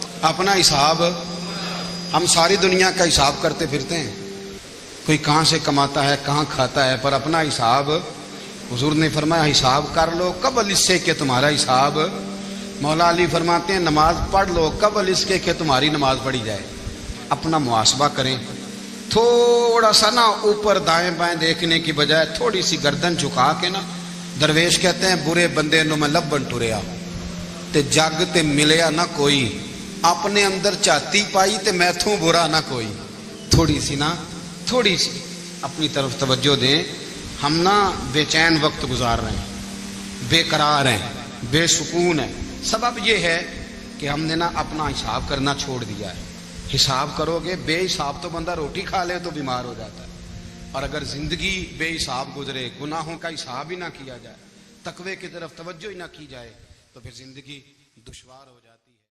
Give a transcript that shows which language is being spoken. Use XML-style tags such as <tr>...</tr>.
<ur>اپنا حساب, ہم ساری دنیا کا حساب کرتے پھرتے ہیں, کوئی کہاں سے کماتا ہے کہاں کھاتا ہے, پر اپنا حساب حضور نے فرمایا حساب کر لو قبل اس سے کہ تمہارا حساب. مولا علی فرماتے ہیں نماز پڑھ لو قبل اس کے کہ تمہاری نماز پڑھی جائے. اپنا محاسبہ کریں, تھوڑا سا نا اوپر دائیں بائیں دیکھنے کی بجائے تھوڑی سی گردن جھکا کے نا. درویش کہتے ہیں</ur> <pa>برے بندے نو میں لبن ٹریا تے جگ تے ملیا نہ کوئی, اپنے اندر چاتی پائی تے میتھوں برا نہ کوئی.</pa> <ur>تھوڑی سی اپنی طرف توجہ دیں. ہم نا بے چین وقت گزار رہے ہیں, بے قرار ہیں, بے سکون ہیں. سبب یہ ہے کہ ہم نے نا اپنا حساب کرنا چھوڑ دیا ہے. حساب کرو گے, بے حساب تو بندہ روٹی کھا لے تو بیمار ہو جاتا ہے, اور اگر زندگی بے حساب گزرے, گناہوں کا حساب ہی نہ کیا جائے, تقوی کی طرف توجہ ہی نہ کی جائے, تو پھر زندگی دشوار ہو جاتی ہے.</ur>